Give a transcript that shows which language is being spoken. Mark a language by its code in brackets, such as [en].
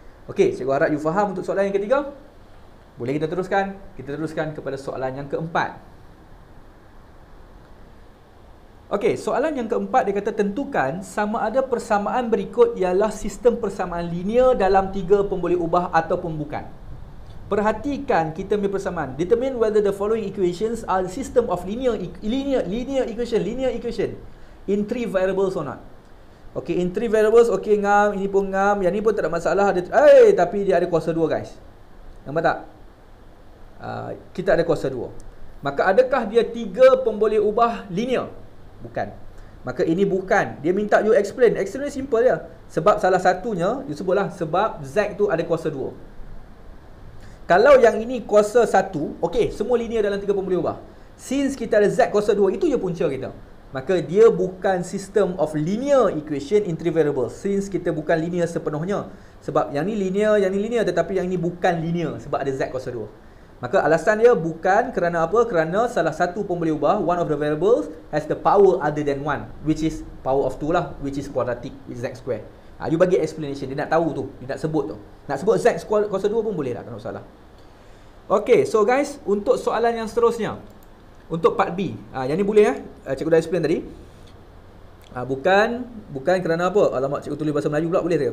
[ms] Okey, cikgu harap you faham untuk soalan yang ketiga. Boleh kita teruskan? Kita teruskan kepada soalan yang keempat. Okey, soalan yang keempat dia kata tentukan sama ada persamaan berikut ialah sistem persamaan linear dalam 3 pemboleh ubah ataupun bukan. Perhatikan kita punya persamaan. [en] Determine whether the following equations are the system of linear equation in 3 variables or not. [ms] Okey, [en] in 3 variables, [ms] okey ngam, ini pun ngam, yang ni pun tak ada masalah. Tapi dia ada kuasa 2 guys. Nampak tak? Kita ada kuasa 2. Maka adakah dia 3 pemboleh ubah linear? Bukan. Maka ini bukan. Dia minta you explain. Explain simple je. Sebab salah satunya, you sebutlah sebab Z tu ada kuasa 2. Kalau yang ini kuasa 1, okey, semua linear dalam 3 pemboleh ubah. Since kita ada Z kuasa 2, itu je punca kita. Maka dia bukan [en] system of linear equation in 3 variables. [ms] Since kita bukan linear sepenuhnya. Sebab yang ni linear, tetapi yang ini bukan linear sebab ada Z kuasa 2. Maka alasan dia bukan kerana apa? Kerana salah satu pemboleh ubah, [en] one of the variables has the power other than 1, which is power of 2 lah, which is quadratic, which is Z square. [ms] You bagi explanation, dia nak tahu tu, dia nak sebut tu. Nak sebut Z kuasa 2 pun boleh tak, tak salah. Okay, so guys, untuk soalan yang seterusnya, untuk part B, yang ni boleh cikgu dah explain tadi. Bukan kerana apa? Alamak, cikgu tulis bahasa Melayu pula, boleh tak?